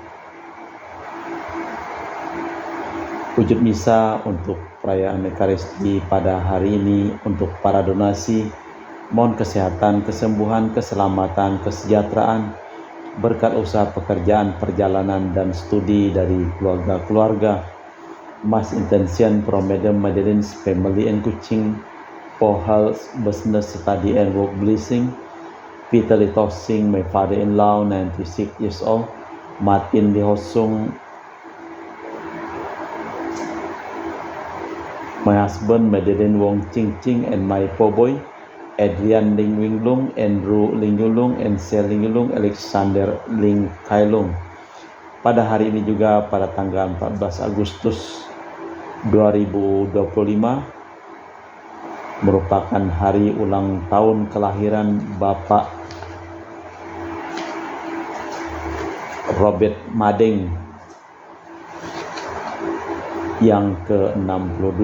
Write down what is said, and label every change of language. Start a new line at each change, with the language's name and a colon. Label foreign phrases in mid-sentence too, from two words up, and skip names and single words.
Indonesian: Wujud misa untuk perayaan Ekaristi pada hari ini untuk para donasi, mohon kesehatan, kesembuhan, keselamatan, kesejahteraan, berkat usaha pekerjaan, perjalanan, dan studi dari keluarga-keluarga.
English: Mass intention from Madam Madeleine's family and Kuching for health, business, study, and work blessing. Peter Litosing, my father-in-law, 96 years old. Martin Lihosung, my husband, Madeleine Wong Ching Ching, and my poor boy, Adrian Ling Winglung, Andrew Ling Yulung, and Sel Ling Yulung, Alexander Ling Kailung.
Indonesian: Pada hari ini juga pada tanggal 14 Agustus 2025 merupakan hari ulang tahun kelahiran Bapak Robert Madeng yang ke-62.